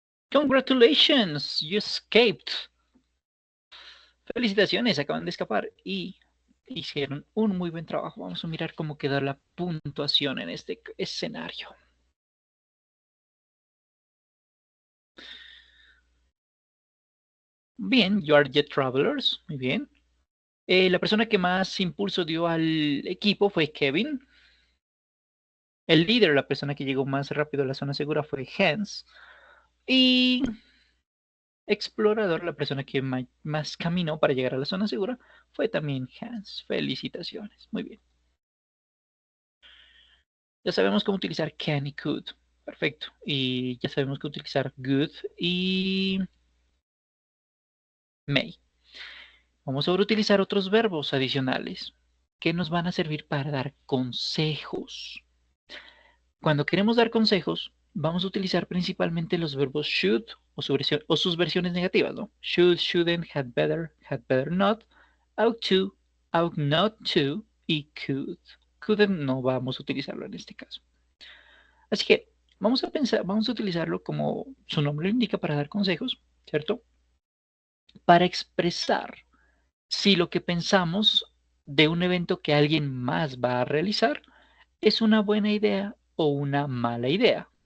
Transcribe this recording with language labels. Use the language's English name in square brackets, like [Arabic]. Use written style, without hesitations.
[English] Congratulations, you escaped. [Spanish] Felicitaciones, acaban de escapar y hicieron un muy buen trabajo. Vamos a mirar cómo queda la puntuación en este escenario. Bien, [English] you are jet travelers. [Spanish] Muy bien. La persona que más impulso dio al equipo fue Kevin. El líder, la persona que llegó más rápido a la zona segura fue Hans. Y explorador, la persona que más caminó para llegar a la zona segura, fue también Hans. Felicitaciones. Muy bien. Ya sabemos cómo utilizar can y could. Perfecto. Y ya sabemos cómo utilizar good y may. Vamos ahora a utilizar otros verbos adicionales que nos van a servir para dar consejos. Cuando queremos dar consejos, vamos a utilizar principalmente los verbos should o sus versiones negativas, ¿no? [English] Should, shouldn't, had better not, ought not to y could. [Spanish] Couldn't no vamos a utilizarlo en este caso. Así que vamos a utilizarlo como su nombre lo indica para dar consejos, ¿cierto? Para expresar si lo que pensamos de un evento que alguien más va a realizar es una buena idea o una mala idea.